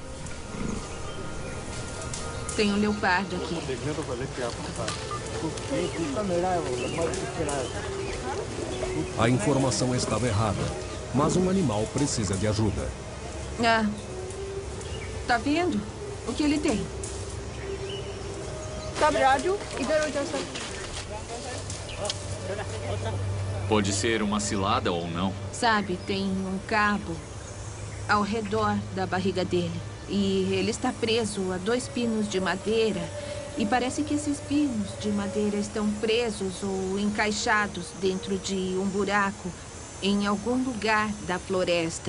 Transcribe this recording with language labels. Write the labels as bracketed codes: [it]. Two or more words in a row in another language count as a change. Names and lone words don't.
[pt] Tem um leopardo aqui. A informação estava errada, mas um animal precisa de ajuda. Ah, tá vendo? O que ele tem? [hi] राजू, इधर हो जाओ, सर. [pt] Pode ser uma cilada ou não. Sabe, tem um cabo ao redor da barriga dele. E ele está preso a 2 pinos de madeira. E parece que esses pinos de madeira estão presos ou encaixados dentro de um buraco em algum lugar da floresta.